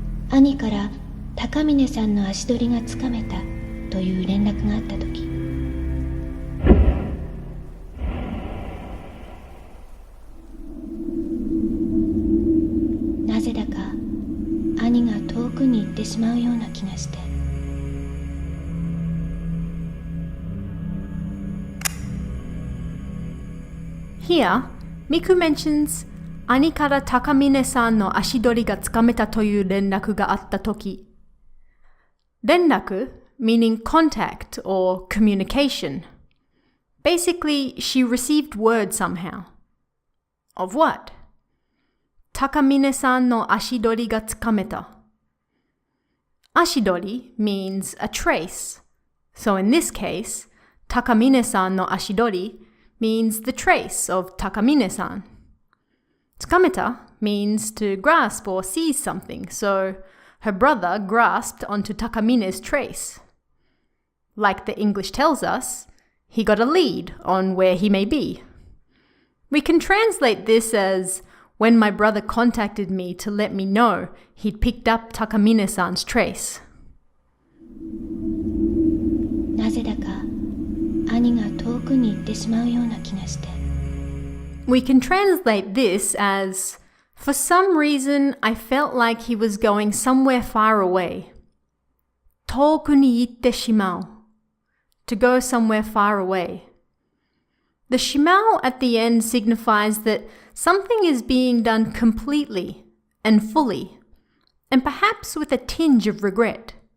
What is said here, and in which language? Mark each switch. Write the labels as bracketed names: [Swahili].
[Japanese] 兄から高峰さんの足取りがつかめたという連絡があった時、なぜだか兄が遠くに行ってしまうような気がして。 [English] Here, Miku mentions [Japanese] 兄から高峰さんの足取りがつかめたという連絡があったとき。 [English] 連絡 meaning contact or communication. Basically, she received word somehow. Of what? [Japanese] 高峰さんの足取りがつかめた。 [English] Ashidori means a trace. So in this case, Takamine-san no ashidori means the trace of Takamine-san. Tsukameta means to grasp or seize something, so her brother grasped onto Takamine's trace. Like the English tells us, he got a lead on where he may be. We can translate this as, when my brother contacted me to let me know he'd picked up Takamine-san's trace. [Japanese] なぜだか兄が遠くに行ってしまうような気がして。 [English] We can translate this as, for some reason I felt like he was going somewhere far away. [Japanese] 遠くに行ってしまう. [English] To go somewhere far away. The shimao at the end signifies that something is being done completely and fully, and perhaps with a tinge of regret.